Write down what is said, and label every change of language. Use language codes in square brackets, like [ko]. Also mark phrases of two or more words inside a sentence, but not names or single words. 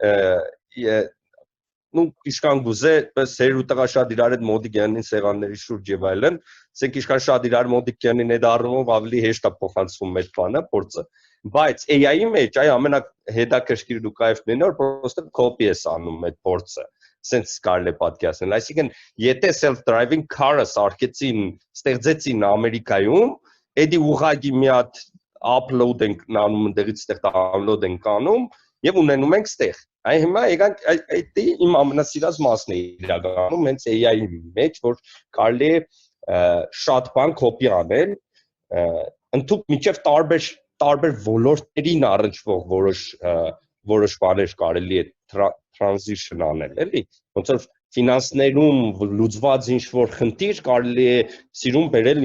[hy] նու իշքան գուզե, պես հեր ու տղա շատ իրար հետ մոտիկ յանին սեղանների շուրջ եւ այլն, ասենք իշքան շատ իրար մոտիկ յանին այդ առումով ավելի հեշտ է փոխանցվում այդ բանը, փորձը, բայց AI-ի մեջ այ ամենահետաքրքիր ու կայֆն է, որ պրոստը copy ես անում այդ փորձը, sense կարելի է պատկերացնել, այսինքն եթե [en] self-driving car-ը [hy] սարքեցին, ստեղծեցին Ամերիկայում, էդի ուղղակի մի հատ upload ենք անում, ընդեղից ստեղ download ենք անում եւ ունենում ենք ստեղ։ Այ հիմա եկանք այդ իմ ամենասիրած մասն է իրականում հենց AI-ի մեջ, որ կարելի է շատ բան copy անել, ընդհանուր միջև տարբեր ոլորտերին առնչվող որոշ բաներ կարելի է transition անել, էլի, ոնց որ ֆինանսներում լուծված ինչ-որ խնդիր կարելի է սիրուն բերել